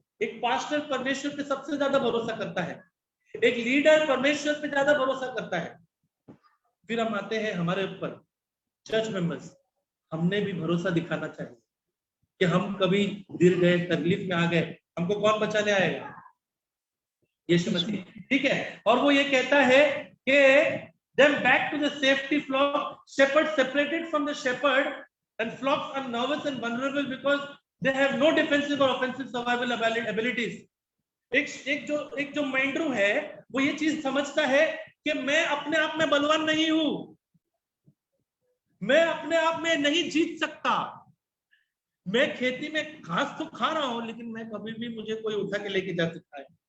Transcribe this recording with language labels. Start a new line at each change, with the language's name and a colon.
Hindi: एक पास्टर परमेश्वर पे सबसे ज्यादा भरोसा करता है, एक लीडर परमेश्वर पे ज्यादा भरोसा करता है। फिर हम आते हैं हमारे ऊपर चर्च मेंबर्स, हमने भी भरोसा दिखाना चाहिए कि हम कभी गिर गए, तकलीफ में आ गए, हमको कौन बचाने आएगा? यीशु मसीह, ठीक है। और वो ये कहता है कि
English: them back to the safety flock, shepherds separated from the shepherd, and flocks are nervous and vulnerable because they have no defensive or offensive survival abilities.
Hindi: एक जो मेंढरू है वो ये चीज समझता है कि मैं अपने आप में बलवान नहीं हूं, मैं अपने आप में नहीं जीत सकता, मैं खेती में घास तो खा रहा हूं लेकिन मैं कभी भी मुझे कोई उठा के लेके जा सकता है।